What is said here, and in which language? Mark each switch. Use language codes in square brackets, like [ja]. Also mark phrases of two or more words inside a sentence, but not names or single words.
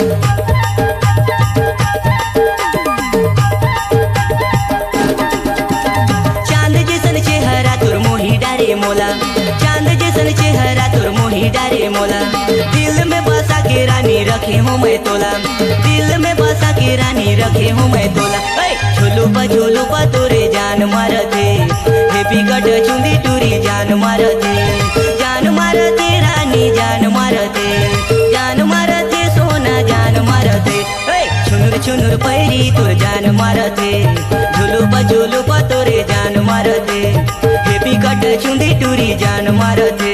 [hne] चांद जैसन चेहरा तोर मोही डारे मोला, चांद जैसन चेहरा तोर मोही डारे मोला। दिल में बसा के रानी रखे हूँ मैं तोला, दिल में बसा के रानी रखे हूँ मैं तोला। झोलू पा तोरे जान मारते, [en] happy cut [hne] चुंदी टूरी जान मारते रानी जान मारते सोना जान मारते। छुनुर पैरी तोर जान मारते, झोलू पा तोरे जान मारते, [en] happy cut [hne] चुंदी टूरी जान मारते।